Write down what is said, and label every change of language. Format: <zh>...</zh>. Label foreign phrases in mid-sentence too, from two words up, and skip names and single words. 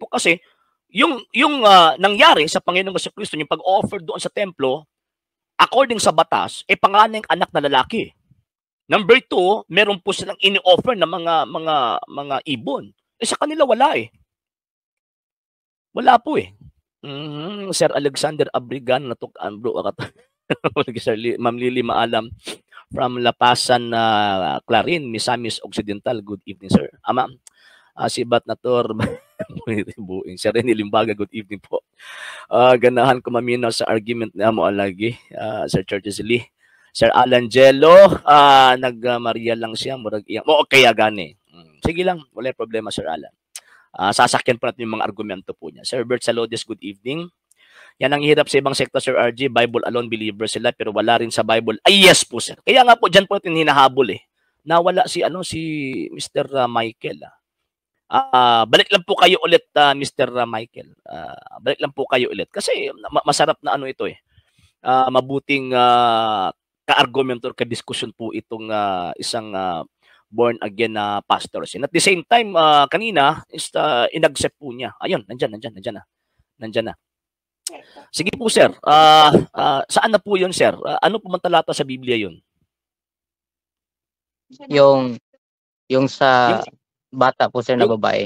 <tl>Kasi yung nangyari sa Panginoong Jesucristo, yung pag-offer doon sa templo, according sa batas, panganay anak na lalaki. Number 2, meron po silang ini-offer na mga ibon. Sa kanila wala eh. Wala po eh. Sir Alexander Abrigan,</tl> <ceb>natukan bro.</ceb> <tl>Sir Ma'am Lily Maalam from Lapasan, Clarin, Misamis Occidental.</tl> <en>Good evening, sir.</en> <tl>Ma'am, si Bat Nator, Sir Rene Limbaga,</tl> <en>good evening</en> <tl>po.</tl> <ceb>Ganahan ko maminaw sa argument na mo lagi, Sir Churches Lee. Sir Alan Jello, nag-Maria lang siya, murag iyang.</ceb> <tl>Kaya gani.</tl> <ceb>Sige lang, wala problema, Sir Alan.</ceb> <tl>Sasakyan po natin yung mga argumento po niya. Sir Bert Salodis,</tl> <en>good evening.</en> <tl>Yan ang hirap sa ibang sekta, Sir RG.</tl> <en>Bible alone,</en> <tl>believer sila, pero wala rin sa Bible. Ay, yes po, sir. Kaya nga po, dyan po natin hinahabol eh. Nawala si Mr. Michael. Balik lang po kayo ulit, Mr. Michael. Balik lang po kayo ulit. Kasi masarap na ito eh. Mabuting ka-argument or ka-discussion po itong isang</tl> <en>born again</en> <tl>na pastors.</tl> <en>And at the same time,</en> <tl>kanina, inaccept po niya. Ayun, nandyan na. Sige po, sir. Saan na po yun, sir? Ano po man talata sa Biblia yun? Yung sa bata po, sir, na babae.</tl>